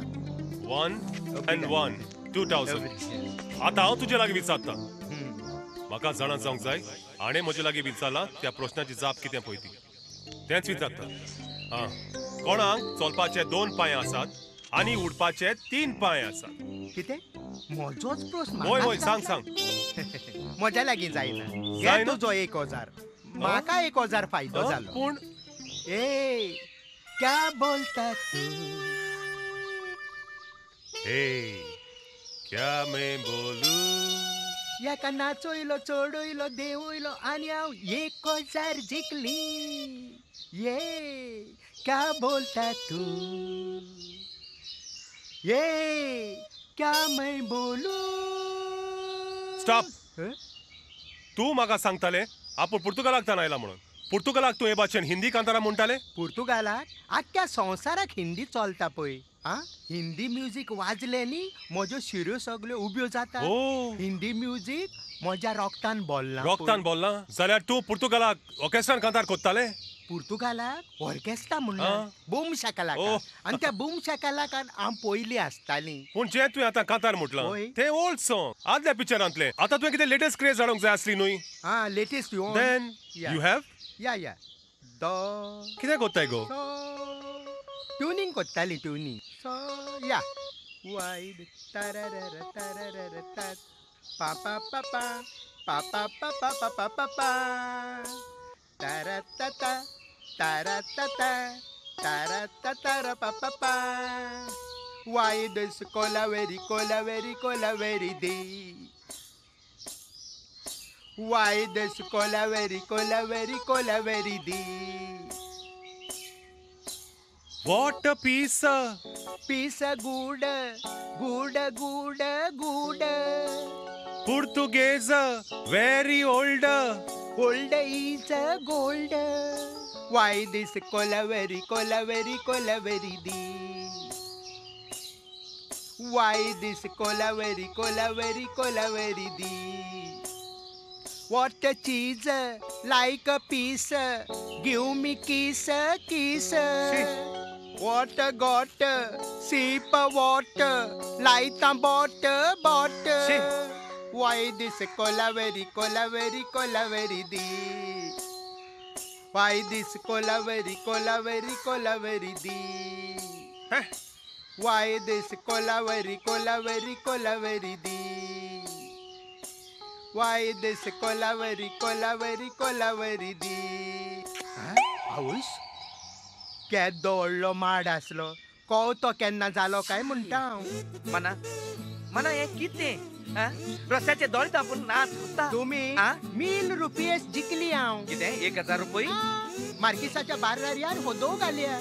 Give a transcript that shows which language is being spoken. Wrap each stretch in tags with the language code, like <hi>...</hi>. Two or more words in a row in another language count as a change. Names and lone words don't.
<kok>1 and 1 2000 आतां हांव तुजे लागीं विचारता म्हाका जाणा जावंक जाय हाणें म्हजे लागीं विचारलां त्या प्रश्नाची जाप कितें पळय ती तेंच विचारता कोणाक चलपाचे 2 पांये आसात आनी उडपाचे 3 पांये आसात कितें म्हजोच प्रश्न होय होय सांग सांग म्हज्या लागीं जायना तुजो 1000 म्हाका 1000 फायदो जालो पूण</kok> <hi>ए क्या बोलता तू ए क्या मैं बोलूं</hi> <kok>याका नाचोयलो चडोयलो देवयलो आनी हांव 1000 जिखली</kok> <hi>ये क्या बोलता तू ये क्या मैं बोलूं</hi> <kok>स्टॉप तूं म्हाका सांगताले आपूण पुर्तुगालाकतान आयला म्हणून पुर्तुगालाक तूं हे भाशेन हिंदी कांतारां म्हणटाले पुर्तुगालाक आख्ख्या संवसाराक हिंदी चलता पळय हिंदी म्युजीक वाजले न्ही म्हज्यो शिरो सगळ्यो उब्यो जाता हिंदी म्युजीक म्हज्या रोगतान बोल्ला जाल्यार तूं पुर्तुगालाक ऑर्केस्ट्रान कांतार कोत्ताले पुर्तुगालाक ऑर्केस्ट्रा म्हणून हा. बूम ओ. शाकालाका आणि त्या बूम शाकालाकान हांव पयली आसताली. पूण जे तुवें आतां कातार म्हटलं होय. ते</kok> <en>old song</en> <kok>आदल्या पिक्चरांतले. आतां तुवें कितें</kok> <en>latest craze</en> <kok>हाडूंक जाय आसली न्हय.</kok> <en>Ha latest you देन Yeah. You have</en> <hi>या दो</hi> <kok>कितें कोत्ताय गो. सो ट्युनिंग कोत्ताली ट्युनिंग सो या वायड तारारारा तारारारा तात पा पा पा पा पा पा पा पा पा पा पा पा ताराताता ताराताता तारातातारा पा पा पा वायड कोलावेरी कोलावेरी कोलावेरी दी वायड कोलावेरी कोलावेरी कोलावेरी दी</kok> <en>What a piece. Piece good good good good Portuguese very old. Old is gold why this kolaveri kolaveri kolaveri di why this kolaveri kolaveri kolaveri di What a cheese, like a piece, give me kiss, kiss. What a got, sip a water, light a butter. Why this colaveri, colaveri, colaveri dee? Why this colaveri, colaveri, colaveri dee? Why this colaveri, colaveri, colaveri dee? Why this colaveri, colaveri, colaveri dee? Paulus?</en> <kok>केदो व्हडलो माड आसलो तो केन्ना जालो काय म्हणटा हांव. मना मना हे कितें रस्त्याचे दोळे तापून नाच कोत्ता. तुमी आ? ₹1,000 जिखली हांव. कितें 1,000 रुपये मार्किसाच्या बार्रार होदो घाल्या</kok>